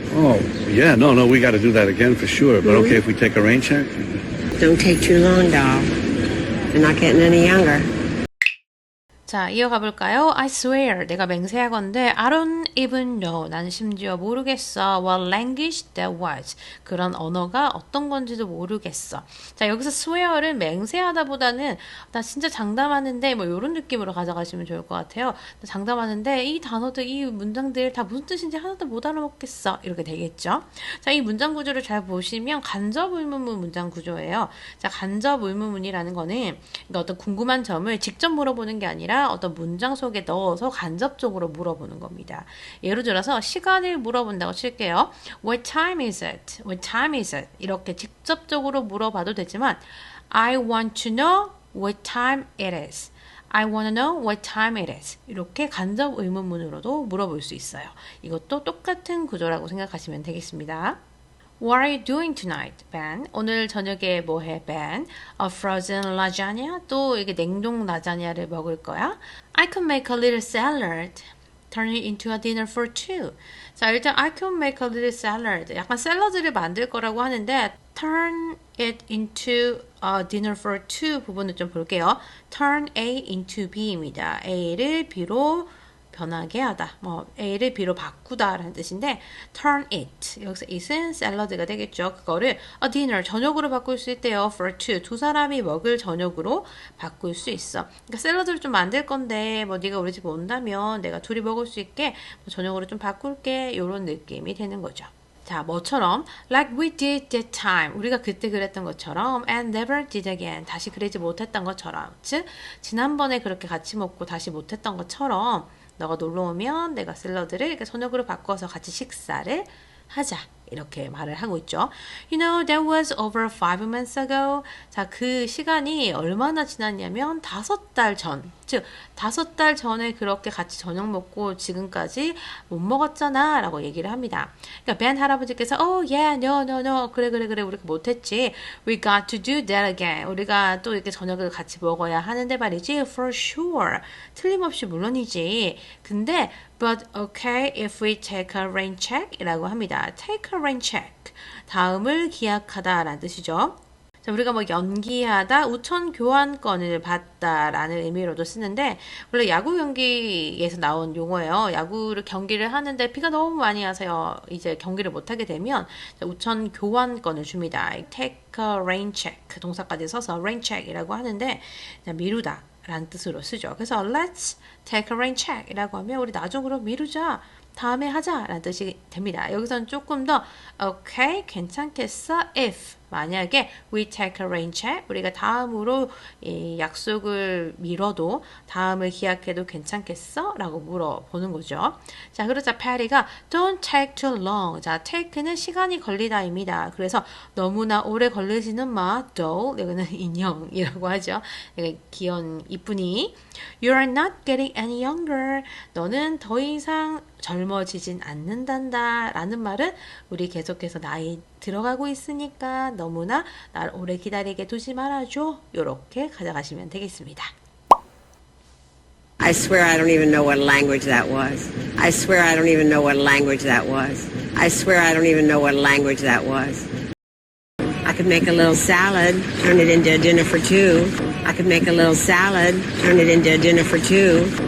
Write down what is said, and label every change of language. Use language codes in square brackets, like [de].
[en] Oh, yeah, no, we got to do that again for sure. But okay if we take a rain check? Don't take too long, doll. You're not getting any younger. [ko] 자, 이어가 볼까요? [en] I swear, [ko] 내가 맹세하건대 [en] I don't even know, [ko] 나는 심지어 모르겠어. [en] What language that was, [ko] 그런 언어가 어떤 건지도 모르겠어. 자, 여기서 swear은 맹세하다 보다는 나 진짜 장담하는데 뭐 이런 느낌으로 가져가시면 좋을 것 같아요. 나 장담하는데 이 단어들, 이 문장들 다 무슨 뜻인지 하나도 못 알아먹겠어. 이렇게 되겠죠? 자, 이 문장 구조를 잘 보시면 간접 의문문 문장 구조예요. 자, 간접 의문문이라는 거는 그러니까 어떤 궁금한 점을 직접 물어보는 게 아니라 어떤 문장 속에 넣어서 간접적으로 물어보는 겁니다. 예를 들어서 시간을 물어본다고 칠게요. [en] What time is it? What time is it? [ko] 이렇게 직접적으로 물어봐도 되지만 [en] I want to know what time it is. I want to know what time it is. [ko] 이렇게 간접 의문문으로도 물어볼 수 있어요. 이것도 똑같은 구조라고 생각하시면 되겠습니다. [en] What are you doing tonight, Ben? [ko] 오늘 저녁에 뭐 해, Ben? [en] A frozen lasagna? [ko] 또 이게 냉동 라자냐를 먹을 거야? [en] I could make a little salad. Turn it into a dinner for two. 자, 일단 I could make a little salad. [ko] 약간 샐러드를 만들 거라고 하는데 [en] turn it into a dinner for two [ko] 부분을 좀 볼게요. [en] Turn A into B입니다. [ko] A를 B로 변하게 하다. 뭐 A를 B로 바꾸다 라는 뜻인데 turn it. 여기서 it은 샐러드가 되겠죠. 그거를 a dinner, 저녁으로 바꿀 수 있대요. [en] for two, [ko] 두 사람이 먹을 저녁으로 바꿀 수 있어. 그러니까 샐러드를 좀 만들 건데 뭐 네가 우리 집에 온다면 내가 둘이 먹을 수 있게 뭐 저녁으로 좀 바꿀게. 이런 느낌이 되는 거죠. 자, 뭐처럼 [en] like we did that time, [ko] 우리가 그때 그랬던 것처럼 [en] and never did again, [ko] 다시 그러지 못했던 것처럼. 즉 지난번에 그렇게 같이 먹고 다시 못했던 것처럼 너가 놀러 오면 내가 샐러드를 이렇게 저녁으로 바꿔서 같이 식사를 하자. 이렇게 말을 하고 있죠. [en] You know, that was over 5 months ago. [ko] 자, 그 시간이 얼마나 지났냐면 5달 전. 즉, 5달 전에 그렇게 같이 저녁 먹고 지금까지 못 먹었잖아. 라고 얘기를 합니다. 그러니까 벤 할아버지께서 [en] Oh, yeah, no. [ko] 그래. 우리가 못했지. [en] We got to do that again. [ko] 우리가 또 이렇게 저녁을 같이 먹어야 하는데 말이지. [en] For sure. [ko] 틀림없이 물론이지. 근데 [en] But okay if we take a rain check [ko] 이라고 합니다. [en] Take a rain check. [ko] 다음을 기약하다 라는 뜻이죠. 자, 우리가 뭐 연기하다, 우천 교환권을 받다 라는 의미로도 쓰는데 원래 야구 경기에서 나온 용어예요. 야구를 경기를 하는데 비가 너무 많이 와서요. 이제 경기를 못하게 되면 우천 교환권을 줍니다. [en] Take a rain check. [ko] 동사까지 써서 rain check이라고 하는데 미루다 라는 뜻으로 쓰죠. 그래서 [en] let's take a rain check [ko] 이라고 하면 우리 나중으로 미루자, 다음에 하자 라는 뜻이 됩니다. 여기서는 조금 더 okay, 괜찮겠어? if 만약에 [en] we take a rain check, [ko] 우리가 다음으로 이 약속을 미뤄도 다음을 기약해도 괜찮겠어? 라고 물어보는 거죠. 자, 그러자 패리가 [en] don't take too long. [ko] 자, take는 시간이 걸리다입니다. 그래서 너무나 오래 걸리지는 마. doll, 여기는 인형이라고 하죠. 귀여운 이쁜이. [en] You are not getting any younger. [ko] 너는 더 이상 젊어지진 않는단다 라는 말은 우리 계속해서 나이 들어가고 있으니까 너무나 날 오래 기다리게 두지 말아줘. 요렇게 가져가시면 되겠습니다. [en] I swear I don't even know what language that was. I swear I don't even know what language that was. I swear I don't even know what language that was. I could make a little salad, turn it into a dinner for two. I could make a little salad, turn it into a dinner for two.